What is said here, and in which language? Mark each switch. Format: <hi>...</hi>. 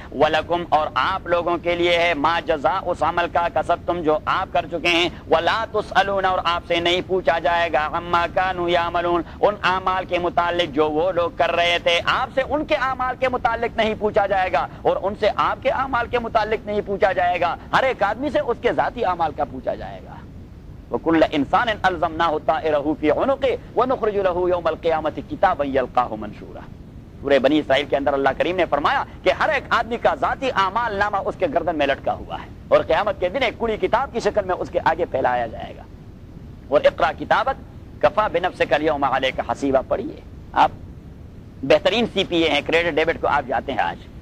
<ar>ولکم</ar> <ur>اور آپ لوگوں کے لیے ہے,</ur> <ar>ما</ar> <ur>جزا اس عمل کا,</ur> <ar>کسب تم</ar> <ur>جو آپ کر چکے ہیں,</ur> <ar>ولا تسألون</ar> <ur>اور آپ سے نہیں پوچھا جائے گا,</ur> <ar>عما کانوا یعملون</ar> <ur>ان اعمال کے متعلق جو وہ لوگ کر رہے تھے, آپ سے ان کے اعمال کے متعلق نہیں پوچھا جائے گا اور ان سے آپ کے اعمال کے متعلق نہیں پوچھا جائے گا, ہر ایک آدمی سے اس کے ذاتی اعمال کا پوچھا جائے گا.</ur> <ar>وكل انسان الزمناه طائره في عنقه ونخرج له يوم القيامه كتابا يلقاه منشورا.</ar> <ur>سورہ بنی اسرائیل کے اندر اللہ کریم نے فرمایا کہ ہر ایک آدمی کا ذاتی اعمال نامہ اس کے گردن میں لٹکا ہوا ہے اور قیامت کے دن ایک کڑی کتاب کی شکل میں اس کے آگے پھیلایا جائے گا.</ur> <ar>اور اقرا کتابت کفا بنفسک اليوم عليك حسیبا,</ar> <ur>پڑھیے. آپ بہترین سی پی اے ہیں, کریڈٹ ڈیبٹ کو آپ جاتے ہیں آج.</ur>